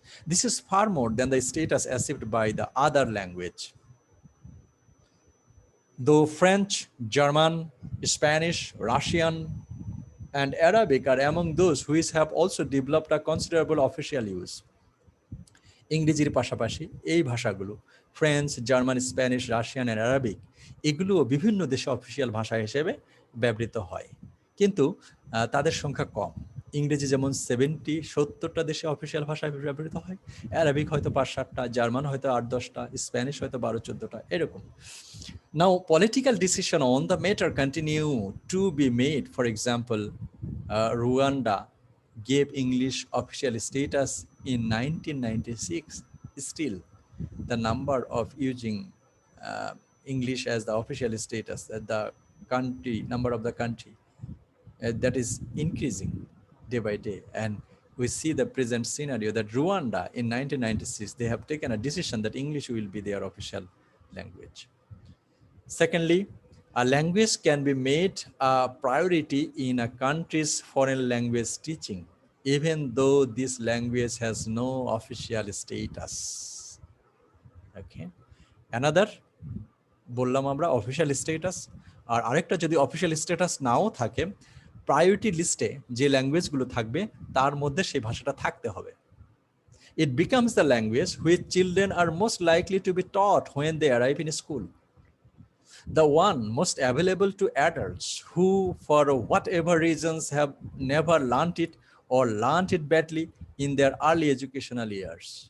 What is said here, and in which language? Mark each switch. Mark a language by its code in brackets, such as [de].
[en] This is far more than the status achieved by the other language. Though French, German, Spanish, Russian, and Arabic are among those which have also developed a considerable official use. [bn] ইংরেজির পাশাপাশি এই ভাষাগুলো French, German, Spanish, Russian আর Arabic এগুলোও বিভিন্ন দেশে official ভাষা হিসেবে ব্যবহৃত হয়, কিন্তু তাদের সংখ্যা কম। ইংরেজি যেমন 70-70টা দেশে অফিসিয়াল ভাষা ব্যবহৃত হয়, অ্যারাবিক হয়তো 5-7টা, জার্মান হয়তো 8-10টা, স্প্যানিশ হয়তো 12-14টা, এরকম। [en] Now, political decision on the matter continue to be made. For example, Rwanda gave English official status in 1996. Still, the number of using English as the official status at the country, number of the country, that is increasing day by day. And we see the present scenario that Rwanda in 1996, they have taken a decision that English will be their official language. Secondly, a language can be made a priority in a country's foreign language teaching, even though this language has no official status. Okay. Another, [bn] বললাম আমরা official status, আর আরেকটা যদি official status নাও থাকে, priority লিস্টে যে ল্যাঙ্গুয়েজগুলো থাকবে তার মধ্যে সেই ভাষাটা থাকতে হবে। [en] It becomes the language which children are most likely to be taught when they arrive in school. The one most available to adults who, for whatever reasons, have never learned it or learned it badly in their early educational years.